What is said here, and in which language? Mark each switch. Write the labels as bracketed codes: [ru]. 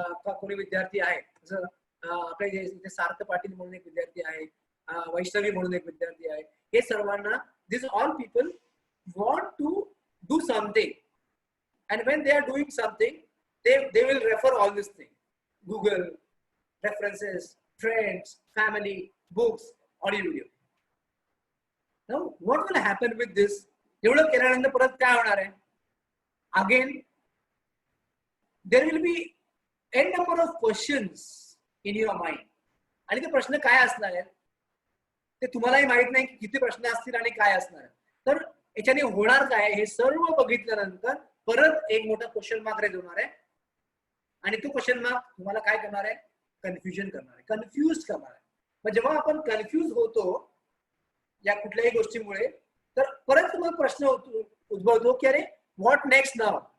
[mr] कोणी विद्यार्थी आहे, जसं आपले जे सार्थ पाटील म्हणून एक विद्यार्थी आहे, वैष्णवी म्हणून एक विद्यार्थी आहे, हे सर्वांना [en] This all people want to do something and when they are doing something they will refer all this thing, Google, references, friends, family, books, audio video. Now what will happen with this? [mr] एवढं केल्यानंतर परत काय होणार आहे? [en] Again there will be n number of questions in your mind. [mr] आणि ते प्रश्न काय असणार आहेत ते तुम्हालाही माहित नाही की किती प्रश्न असतील आणि काय असणार आहे. तर याच्याने होणार काय हे सर्व बघितल्यानंतर परत एक मोठा क्वेश्चन मार्क रेज होणार आहे आणि तो क्वेश्चन मार्क तुम्हाला काय करणार आहे? कन्फ्युजन करणार आहे, कन्फ्युज करणार आहे. मग जेव्हा आपण कन्फ्युज होतो या कुठल्याही गोष्टीमुळे तर परत तुम्हाला प्रश्न उद्भवतो की अरे व्हॉट नेक्स्ट नाव.